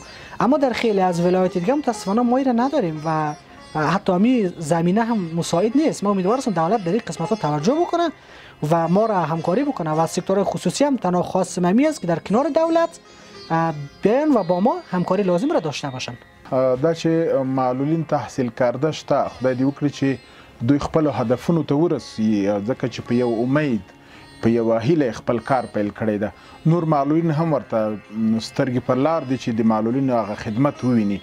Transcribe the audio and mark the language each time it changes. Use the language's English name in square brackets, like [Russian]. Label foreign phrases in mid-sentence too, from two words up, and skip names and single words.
[Persian] اما در خیلی از ولایت دیگه متاسفانه ما ایره نداریم و حتی همی زمینه هم مساعد نیست. ما امیدوار هستیم دولت در این قسمت ها توجه بکنه و ما را همکاری بکنه و سکتور خصوصی هم تنها خاص ممی است که در کنار دولت بین و با ما همکاری لازم را داشته باشن. [Pashto] دا چې معلولین تحصیل کرده شته، خدای دې وکړي چې دوی خپلو هدفونو ته ورسي، ځکه چې په یو امید، په یوه هیله خپل کار پیل کړی ده. نور معلولین هم ورته سترګې پر لار دي چې د معلولینو هغه خدمت وویني.